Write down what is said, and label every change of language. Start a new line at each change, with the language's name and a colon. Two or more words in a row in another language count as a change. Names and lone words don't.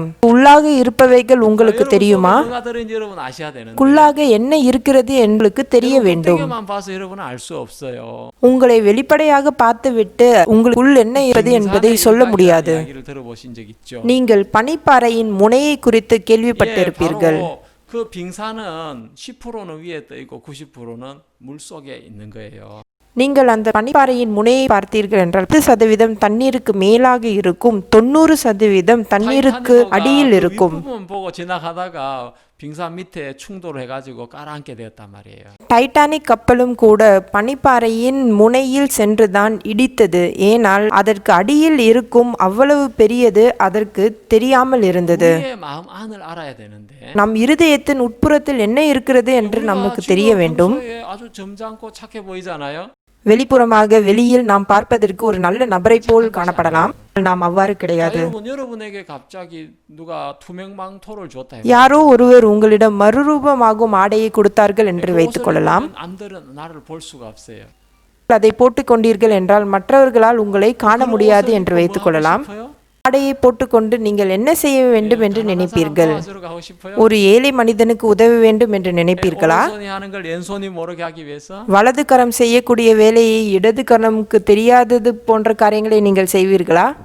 Tamil: உள்ளாக இருப்பவைகள் உங்களுக்கு தெரியுமா? உள்ளாக என்ன இருக்கிறது உங்களுக்கு தெரிய வேண்டும். உங்களை வெளிப்படையாக பார்த்துவிட்டு உங்களுக்குள் என்ன இருப்பது என்பதை சொல்ல முடியாது. நீங்கள் பனிப்பாறையின் முனையை குறித்து கேள்விப்பட்டிருப்பீர்கள்.
Korean: 그 빙산은 10%는 위에 떠 있고 90%는 물 속에 있는 거예요.
Tamil: நீங்கள் அந்த பனிப்பாறையின் முனையை பார்த்தீர்கள் என்றால் 10% தண்ணீருக்கு மேலாக இருக்கும், 90% தண்ணீருக்கு அடியில் இருக்கும்.
Korean: 보고 지나가다가 빙산 밑에 충돌을 해가지고 깔아앉게 되었단 말이에요.
Tamil: டைட்டானிக் கப்பலும் கூட பனிப்பாறையின் முனையில் சென்றுதான் இடித்தது. ஏனால் அதற்கு அடியில் இருக்கும் அவ்வளவு பெரியது அதற்கு தெரியாமல் இருந்தது.
Korean: 우리의 마음 안을 알아야 되는데.
Tamil: நம் இருதயத்தின் உட்புறத்தில் என்ன இருக்கிறது என்று நமக்கு தெரிய வேண்டும்.
Korean: 아주 점잖고 착해 보이잖아요.
Tamil: வெளிப்புறமாக வெளியில் நாம் பார்ப்பதற்கு ஒரு நல்ல நபரை போல் காணப்படலாம். நாம் அவ்வாறு கிடையாது.
Korean: 여러분에게 갑자기 누가 투명 망토를 줬다.
Tamil: யாரோ ஒருவர் உங்களிடம் மறுரூபமாகும் ஆடையை கொடுத்தார்கள் என்று வைத்துக் கொள்ளலாம்.
Korean: 남들은 나를 볼 수가 없어요.
Tamil: அதை போட்டுக் கொண்டீர்கள் என்றால் மற்றவர்களால் உங்களை காண முடியாது என்று வைத்துக் கொள்ளலாம். ஆடையை போட்டுக்கொண்டு நீங்கள் என்ன செய்ய வேண்டும் என்று நினைப்பீர்கள்? ஒரு ஏழை மனிதனுக்கு உதவ வேண்டும் என்று நினைப்பீர்களா? வலது கரம் செய்யக்கூடிய வேலையை இடது கரமுக்கு தெரியாதது போன்ற காரியங்களை நீங்கள் செய்வீர்களா?